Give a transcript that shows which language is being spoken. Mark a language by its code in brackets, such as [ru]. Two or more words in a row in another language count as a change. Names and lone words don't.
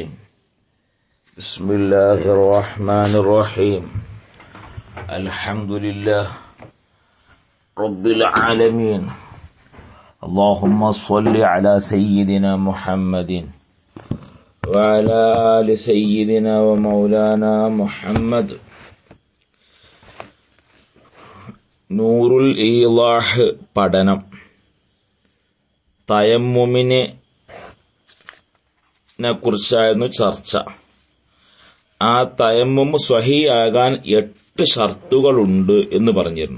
[ar] بسم الله الرحمن الرحيم. الحمد لله رب العالمين. اللهم صل على سيدنا محمد وعلى آل سيدنا ومولانا محمد. [ml] നൂറുൽ ഈളാഹ് പഠനം. തയമ്മുമിനെ കുറിച്ചായിരുന്നു ചർച്ച. ആ തയമ്മും സ്വഹീഹാകാൻ 8 ഷർത്തുകളുണ്ട് എന്ന് പറഞ്ഞിരുന്നു.